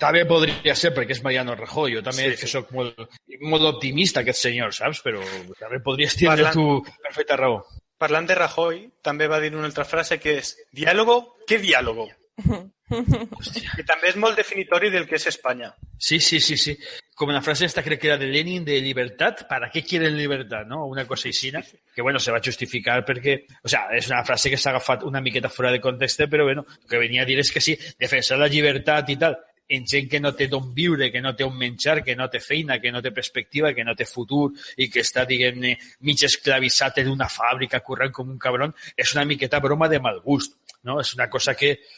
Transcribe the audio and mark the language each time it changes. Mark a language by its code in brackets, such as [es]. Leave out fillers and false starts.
[ca] També podria ser perquè és Mariano Rajoy, jo també que soc molt optimista aquest senyor, saps? Però també podries tindre tu perfecta raó. Parlant de Rajoy, també va dir una altra frase que és [es] «Diàlogo? ¿Qué diálogo?» [ca] que també és molt definitori del que és Espanya. Sí. Com una frase esta crec que era de Lenin, [es] de libertad, ¿para qué quieren libertad? ¿No? [ca] Una cosa així, que bueno, se va justificar perquè... [es] O sea, [ca] és una frase que s'ha agafat una miqueta fora de context, però bueno, el que venia a dir és que sí, defensar la llibertat i tal, en gent que no té d'on viure, que no té on menjar, que no té feina, que no té perspectiva, que no té futur i que està, diguem-ne, mig esclavitzat en una fàbrica currant com un cabron, és una miqueta broma de mal gust, no? És una cosa que...